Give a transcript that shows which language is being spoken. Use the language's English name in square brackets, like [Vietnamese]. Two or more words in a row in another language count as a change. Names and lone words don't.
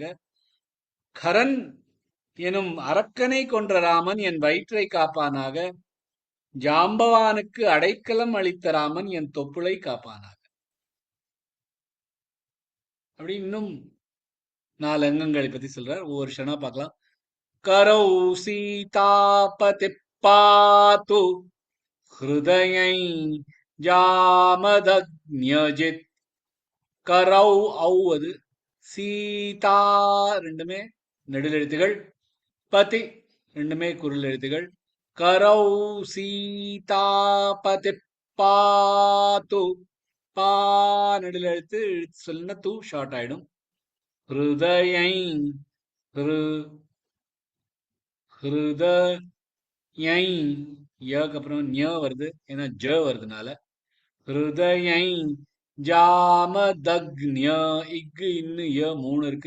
[Tamil] கரன் எனும் அரக்கனை கொன்ற ராமன் என் வயிற்றை காப்பானாக. ஜாம்பவானுக்கு அடைக்கலம் அளித்த ராமன் என் தொப்புளை காப்பானாக. அப்படி இன்னும் 4 அங்கங்களை பத்தி சொல்றார். ஒவ்வொரு க்ஷணா பார்க்கலாம். [Sanskrit] करौ सीतापति पातु हृदयै जामदग्न्यजित् करौ [Tamil] औ அது சீதா ரெண்டுமே நெடில் எழுத்துகள், பதி ரெண்டுமே குரில் எழுத்துகள். [Sanskrit] करौ सीतापति पातु [Tamil] பா நெடில் எழுத்து சொல்லுன்னா தூ ஷார்ட் ஆயிடும். ஹிருதயை ஹிரு ஹிருதயை யக்கு அப்புறம் ஞ வருது, ஏன்னா ஜ வருதுனால. ஹிருதயை ஜாமதக்ஞ இக்கு இன்னு ய 3 இருக்கு.